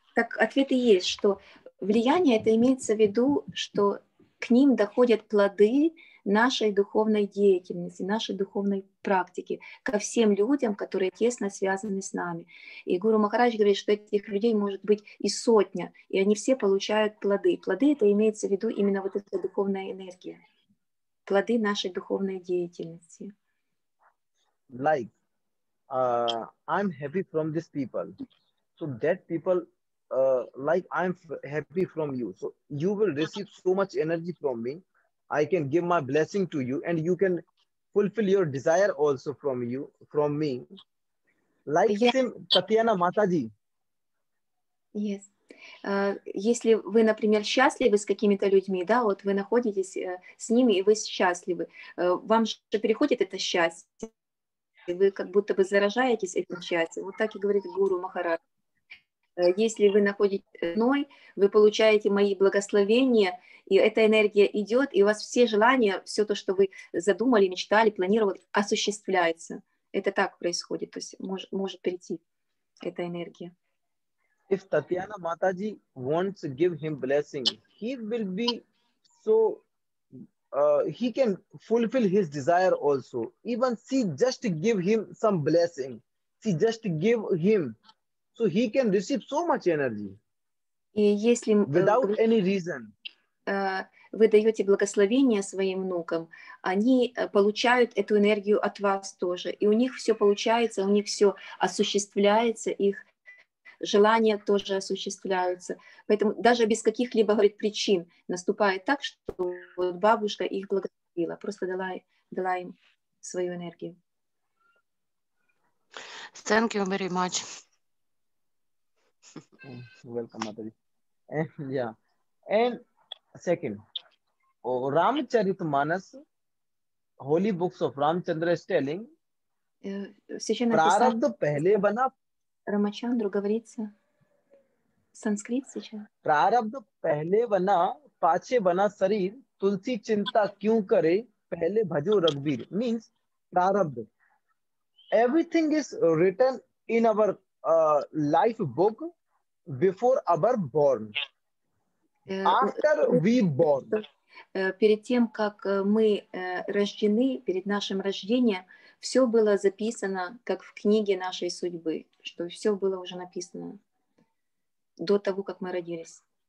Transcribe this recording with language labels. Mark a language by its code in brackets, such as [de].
[ru] Так ответ и есть, что влияние это имеется в виду, что к ним доходят плоды нашей духовной деятельности, нашей духовной практики, ко всем людям, которые тесно связаны с нами. И Гуру Махарадж говорит, что этих людей может быть и сотня, и они все получают плоды. Плоды это имеется в виду именно вот эта духовная энергия, плоды нашей духовной деятельности. [en] Like, I'm happy from these people. So that people, like I'm happy from you. So you will receive so much energy from me. I can give my blessing to you and you can fulfill your desire also from me. Like same Tatyana Mataji. Yes. [ru] Если вы, например, счастливы с какими-то людьми, да, вот вы находитесь с ними и вы счастливы, вам же переходит это счастье, вы как будто бы заражаетесь этим счастьем. Вот так и говорит Гуру Махарадж. Если вы находитесь со мной, вы получаете мои благословения, и эта энергия идет, и у вас все желания, все то, что вы задумали, мечтали, планировали, осуществляется. Это так происходит, то есть может прийти эта энергия. [en] If Tatyana Mataji wants to give him blessing, he will be so, he can fulfill his desire also. Even she just give him some blessing. She just give him. So he can receive so much energy. [ru] И если [en] without any reason. [ru] Вы даете благословение своим внукам, они получают эту энергию от вас тоже. И у них все получается, у них все осуществляется, их желания тоже осуществляются. Поэтому даже без каких-либо, говорит, причин наступает так, что вот бабушка их благословила, просто дала им свою энергию. [en] Thank you very much. Welcome, Mataji. And yeah, and second, Ramcharitmanas, holy books of Ramchandra is telling, [hi] प्रारब्ध पहले बना, [ru] Рамачандру говорится санскрит сейчас. [hi] प्रारब्ध पहले बना, पाछे बना शरीर, तुलसी चिंता क्यों करे, पहले भजो रघुबीर. [en] Means प्रारब्ध. Everything is written in our life book before our born. After we born. [ru] Перед тем, как мы рождены, перед нашим рождением, все было записано, как в книге нашей судьбы, что все было уже написано до того, как мы родились.